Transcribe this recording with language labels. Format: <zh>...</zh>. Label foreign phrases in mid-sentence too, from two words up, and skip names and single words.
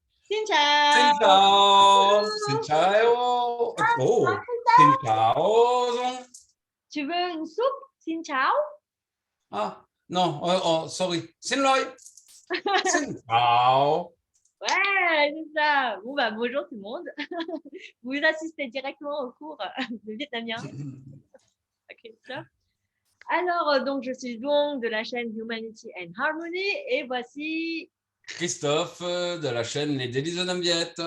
<vi>Xin Xin chào. chào, xin chào. Oh, xin chào.</vi> <fr>Tu veux une soupe?</fr> <vi>Xin chào.</vi> <fr>Ah, non,</fr> <vi>sorry. Xin lỗi. Xin chào.</vi> <fr>Ouais, c'est ça. Bon, bah, bonjour tout le monde. Vous assistez directement au cours de vietnamien. Christophe. Alors, donc, je suis donc de la chaîne Humanity and Harmony et voici Christophe de la chaîne Les Délices de Nambiette.</fr>